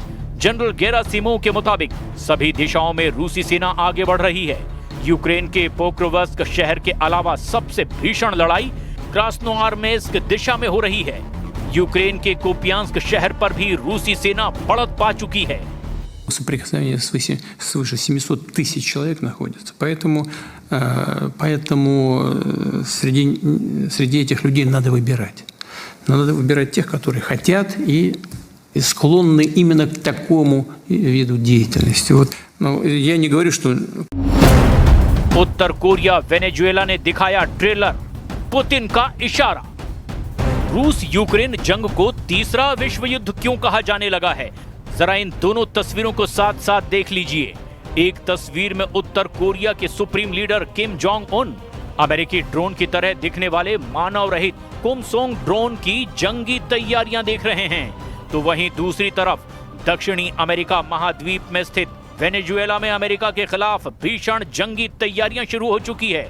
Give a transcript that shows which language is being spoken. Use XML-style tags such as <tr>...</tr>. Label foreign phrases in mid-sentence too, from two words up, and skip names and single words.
<hi>जनरल गेरासिमोव के मुताबिक सभी दिशाओं में रूसी सेना आगे बढ़ रही है। यूक्रेन के पोक्रोवस्क शहर के अलावा सबसे भीषण लड़ाई क्रास्नोआर्मेस्क दिशा में हो रही है। यूक्रेन के कुपियांस्क शहर पर भी रूसी सेना बढ़त पा चुकी है।</hi> <ru>Соприкосновение свыше 700 тысяч человек находится. Поэтому среди этих людей надо выбирать. Надо выбирать тех, которые хотят и склонны именно к такому виду деятельности. Я не говорю, что...</ru> <hi>उत्तर कोरिया वेनेजुएला ने दिखाया ट्रेलर, पुतिन का इशारा। रूस यूक्रेन जंग को तीसरा विश्व युद्ध क्यों कहा जाने लगा है, जरा इन दोनों तस्वीरों को साथ साथ देख लीजिए। एक तस्वीर में उत्तर कोरिया के सुप्रीम लीडर किम जोंग उन अमेरिकी ड्रोन की तरह दिखने वाले मानव रहित कुमसोंग ड्रोन की जंगी तैयारियां देख रहे हैं, तो वहीं दूसरी तरफ दक्षिणी अमेरिका महाद्वीप में स्थित वेनेजुएला में अमेरिका के खिलाफ भीषण जंगी तैयारियां शुरू हो चुकी है।</hi>